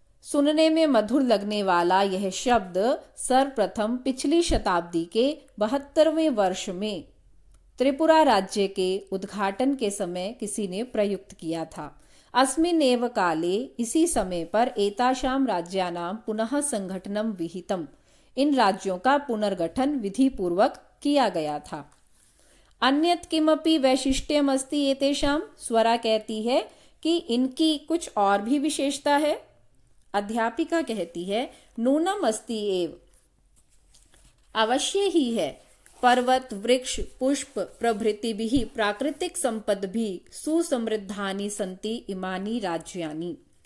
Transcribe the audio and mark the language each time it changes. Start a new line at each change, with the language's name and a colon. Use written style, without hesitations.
Hindi: सुनने में मधुर लगने वाला यह शब्द सर्वप्रथम पिछली शताब्दी के 72वें वर्ष में त्रिपुरा राज्य के उद्घाटन के समय किसी ने प्रयुक्त किया था।
Sanskrit: अस्मिन्नेव काले,
Hindi: इसी समय पर
Sanskrit: एतासां राज्यानां पुनः संगठनं विहितम्,
Hindi: इन राज्यों का पुनर्गठन विधि पूर्वक किया गया था।
Sanskrit: अन्यत् किमपि वैशिष्ट्यम् अस्ति एतेषां?
Hindi: स्वरा कहती है कि इनकी कुछ और भी विशेषता है। अध्यापिका कहती है,
Sanskrit: नूनम अस्ति एव,
Hindi: अवश्य ही है।
Sanskrit: पर्वत, वृक्ष, पुष्प प्रभृतिभिः प्राकृतिक संपद्भिः सुसमृद्धानि सन्ति इमानि राज्यानि।